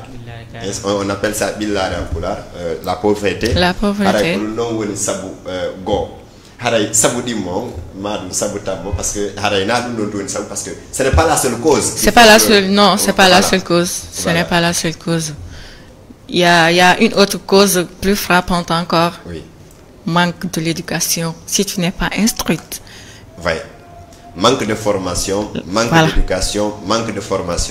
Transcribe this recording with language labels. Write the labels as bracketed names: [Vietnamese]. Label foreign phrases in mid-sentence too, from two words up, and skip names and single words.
[French] On appelle ça billare en pulaar, la pauvreté. La pauvreté. [Fula] Non woni sabu go. Haray sabu dimmo, madum sabu tabbo [French] parce que [Fula] haray na dum don sabu [French] parce que ce n'est pas la seule cause. C'est pas la seule, non, c'est pas la seule cause. Ce n'est pas la seule cause. Il y a une autre cause plus frappante encore. Oui. Manque de l'éducation. Si tu n'es pas instruite. Oui. Manque de formation, manque d'éducation, manque de formation.